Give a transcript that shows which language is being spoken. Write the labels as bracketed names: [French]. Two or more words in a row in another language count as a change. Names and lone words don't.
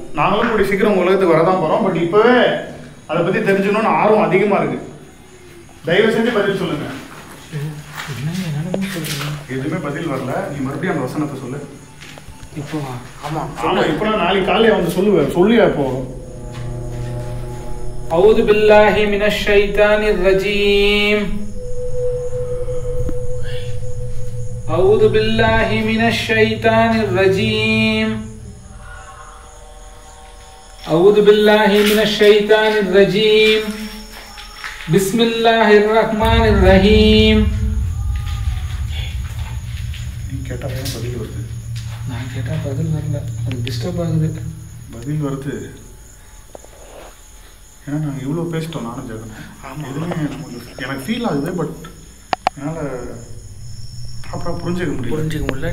[Tamil] நாங்களும் கூடிய சீக்கிரம் உங்கள் உலகத்துக்கு வரதான் போகிறோம். பட் இப்போவே அதை பற்றி தெரிஞ்சுக்கணும்னு ஆர்வம் அதிகமாக இருக்குது. தயவு செஞ்சு பதில் சொல்லுங்கள். எதுவுமே பதில் வரல. நீ மறுபடியும் அந்த வசனத்தை சொல்லு. இப்போ ஆமாம் ஆமாம். இப்போ நாளைக்கு காலையில் வந்து சொல்லுவேன். சொல்லியா இப்போ? [Arabic] أعوذ بالله من الشيطان الرجيم. أعوذ بالله من الشيطان الرجيم. أعوذ بالله من الشيطان الرجيم. بسم الله الرحمن الرحيم. [Tamil] நீ கேட்டால் பதில் வருது. நான் கேட்டால் பதில் வரல. அது டிஸ்டர்ப் ஆகுது. பதில் வருது. ஏன்னா நாங்கள் இவ்வளோ பேசிட்டோம். நானும் ஜெகனும். எதுவுமே நமக்கு எனக்கு ஃபீல் ஆகுது. பட் என்னால் ப்ராப்பராக புரிஞ்சிக்க முடியல.